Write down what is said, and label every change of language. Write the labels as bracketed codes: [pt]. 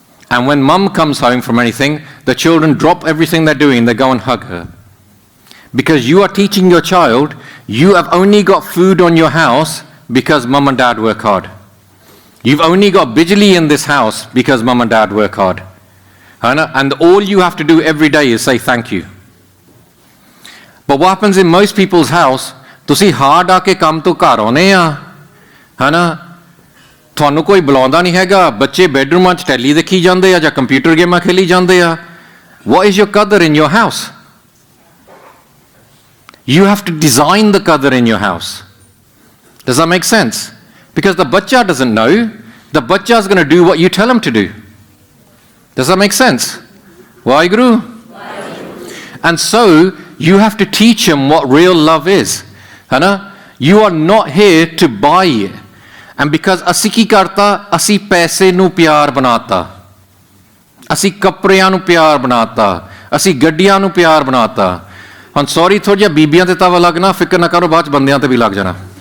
[en] And when mum comes home from anything, the children drop everything they're doing, they go and hug her. Because you are teaching your child, you have only got food on your house because mum and dad work hard. You've only got bijli in this house because mum and dad work hard. And all you have to do every day is say thank you. But what happens in most people's house, [pa] ਤੁਸੀਂ hard ਆ ਕੇ ਕੰਮ ਤੋਂ ਘਰ ਆਉਨੇ ਆ, ਤੁਹਾਨੂੰ ਕੋਈ ਬੁਲਾਉਂਦਾ ਨਹੀਂ ਹੈਗਾ, ਬੱਚੇ ਬੈਡਰੂਮਾਂ 'ਚ ਟੈਲੀ ਦੇਖੀ ਜਾਂਦੇ ਆ ਜਾਂ ਕੰਪਿਊਟਰ ਗੇਮਾਂ ਖੇਲੀ ਜਾਂਦੇ ਆ. [en] What is your qadr in your house? You have to design the qadr in your house. Does that make sense? Because the bachcha doesn't know. The bachcha is going to do what you tell him to do. Does that make sense? Waheguru? And so you have to teach him what real love is. You are not here to buy it. And because [pa] ਅਸੀਂ ਕੀ ਕਰਤਾ, ਅਸੀਂ ਪੈਸੇ ਨੂੰ ਪਿਆਰ ਬਣਾਤਾ, ਅਸੀਂ ਕੱਪੜਿਆਂ ਨੂੰ ਪਿਆਰ ਬਣਾਤਾ, ਅਸੀਂ ਗੱਡੀਆਂ ਨੂੰ ਪਿਆਰ ਬਣਾਤਾ. ਹੁਣ ਸੌਰੀ ਥੋੜ੍ਹਾ ਜਿਹਾ ਬੀਬੀਆਂ ਤੇ ਤਵਾ ਲੱਗਣਾ, ਫਿਕਰ ਨਾ ਕਰੋ, ਬਾਅਦ 'ਚ ਬੰਦਿਆਂ ਤੇ ਵੀ ਲੱਗ ਜਾਣਾ.